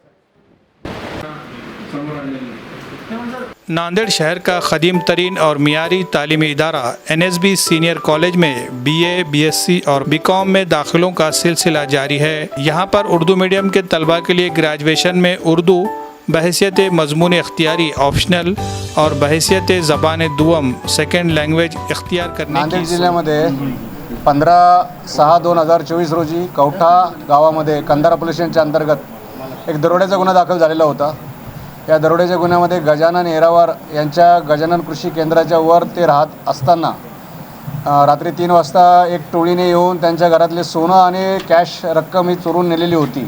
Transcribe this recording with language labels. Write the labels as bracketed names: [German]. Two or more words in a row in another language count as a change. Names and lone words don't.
[Urdu] ناندیڑ شہر کا قدیم ترین اور معیاری تعلیمی ادارہ این ایس بی سینئر کالج میں بی اے، بی ایس سی اور بی کام میں داخلوں کا سلسلہ جاری ہے۔ یہاں پر اردو میڈیم کے طلباء کے لیے گریجویشن میں اردو بحیثیت مضمون اختیاری آپشنل اور بحیثیت زبان دوم [English] second language [Urdu] اختیار کرنے کی [Marathi] नांदेड जिल्ह्यामध्ये 15/6/2024 रोजी कवठा गावामध्ये कंधारा पोलीस स्टेशनच्या अंतर्गत एक दरोड्याचा गुन्हा दाखल झालेला होता। या दरोड्याच्या गुन्ह्यामध्ये गजानन येरावार यांच्या गजानन कृषी केंद्राच्या वर ते राहत असताना रात्री 3 वाजता एक टोळीने येऊन त्यांच्या घरातले सोनं आणि कॅश रक्कम ही चोरून नेलेली होती।